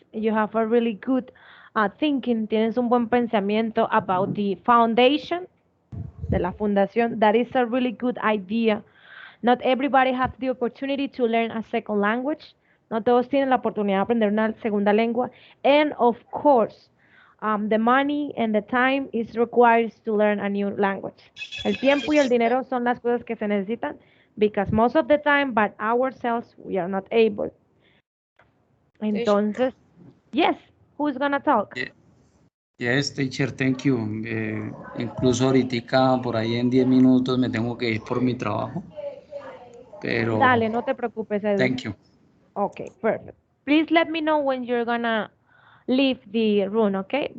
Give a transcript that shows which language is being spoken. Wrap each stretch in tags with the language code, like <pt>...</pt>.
<en>You have a really good thinking.</en> <es>Tienes un buen pensamiento</es> <en>about the foundation</en> <es>de la fundación.</es> <en>That is a really good idea. Not everybody has the opportunity to learn a second language.</en> <es>No todos tienen la oportunidad de aprender una segunda lengua.</es> <en>And of course, the money and the time is required to learn a new language.</en> <es>El tiempo y el dinero son las cosas que se necesitan,</es> <en>because most of the time, but ourselves, we are not able.</en> <es>Entonces,</es> <en>yes, who's gonna talk? Yes, teacher, thank you.</en> <es>Incluso ahorita, por ahí en 10 minutos, me tengo que ir por mi trabajo. Pero, dale, no te preocupes, Edwin.</es> <en>Thank you. Okay, perfect. Please let me know when you're gonna leave the room, okay?</en>